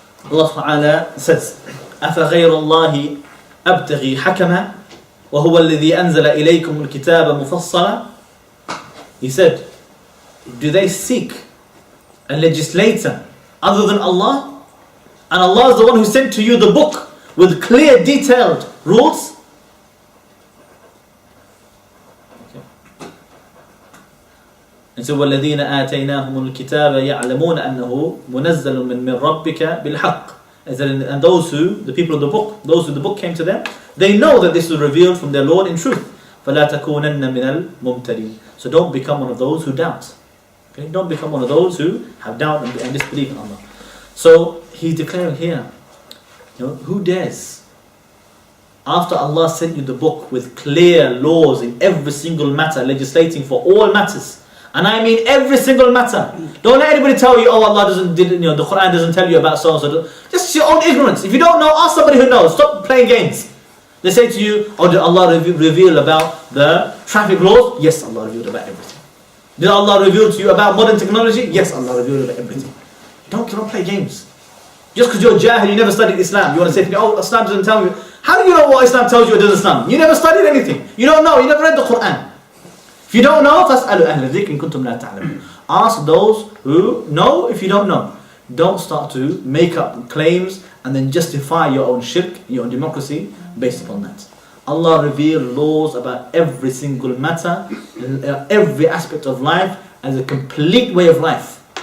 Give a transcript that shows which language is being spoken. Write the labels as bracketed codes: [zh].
[en] Allah Ta'ala says, [ar] أَفَغَيْرَ اللَّهِ أَبْتَغِي حَكَمًا وَهُوَ الَّذِي أَنزَلَ إِلَيْكُمُ الْكِتَابَ مُفَصَّلًا. [en] He said, do they seek a legislator other than Allah? And Allah is the one who sent to you the book with clear, detailed rules. Okay. And so, [ar] وَالَّذِينَ آتَيْنَاهُمُ الْكِتَابَ يَعْلَمُونَ أَنَّهُ مُنَزَّلٌ مِّن رَبِّكَ بِالْحَقِّ. [en] And those who, the people of the book, those who the book came to them, they know that this was revealed from their Lord in truth. [ar] فَلَا تَكُونَنَّ مِنَ الْمُمْتَرِينَ. [en] So don't become one of those who doubt. Okay? Don't become one of those who have doubt and disbelief in Allah. So he's declaring here, who dares? After Allah sent you the book with clear laws in every single matter, legislating for all matters, and I mean every single matter. Don't let anybody tell you, oh, Allah the Quran doesn't tell you about so and so. Just your own ignorance. If you don't know, ask somebody who knows. Stop playing games. They say to you, oh, did Allah reveal about the traffic laws? Yes, Allah revealed about everything. Did Allah reveal to you about modern technology? Yes, Allah revealed about everything. Don't play games. Just because you're jahil, you never studied Islam, you want to say to me, oh, Islam doesn't tell you. How do you know what Islam tells you or doesn't Islam? You never studied anything. You don't know, you never read the Quran. If you don't know, [ar] فَاسْأَلُوا أَهْلَ الذِّكْرِ إِن كُنتُمْ لَا تَعْلَمُونَ. [en] Ask those who know if you don't know. Don't start to make up claims and then justify your own shirk, your own democracy based upon that. Allah revealed laws about every single matter, every aspect of life as a complete way of life.